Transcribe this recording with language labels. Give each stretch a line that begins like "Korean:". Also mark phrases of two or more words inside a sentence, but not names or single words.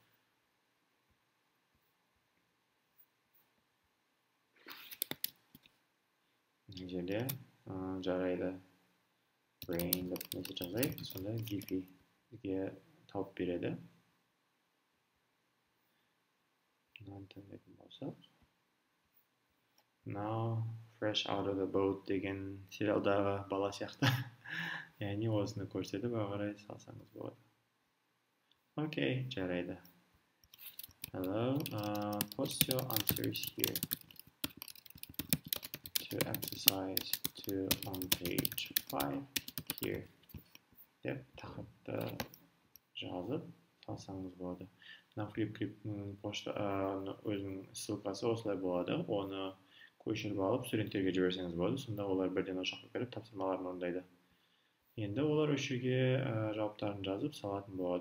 Kazakh: Мына жерде жарайды brain деп несі жазайық, сонда Giphy-ге тауып береді. Мынаны таңдайтын болсақ.
English: Now, fresh out of the boat
Kazakh: деген сериалдағы бала сияқты. Яғни осыны көрсетіп, ағарай салсаңыз болады. Окей, жарайды.
English: Hello, post your answers here to exercise 2 on page 5 here.
Kazakh: Деп тақырыпты жазып салсаңыз болады. Мына Flipgrid-ның өзінің ссылкасы осылай болады. Оны көшіріп алып, студенттерге жіберсеңіз болады. Сонда олар бірден о жаққа кіріп тапсырмаларын орындайды. Енді олар осы жерге жауаптарын жазып салатын болады.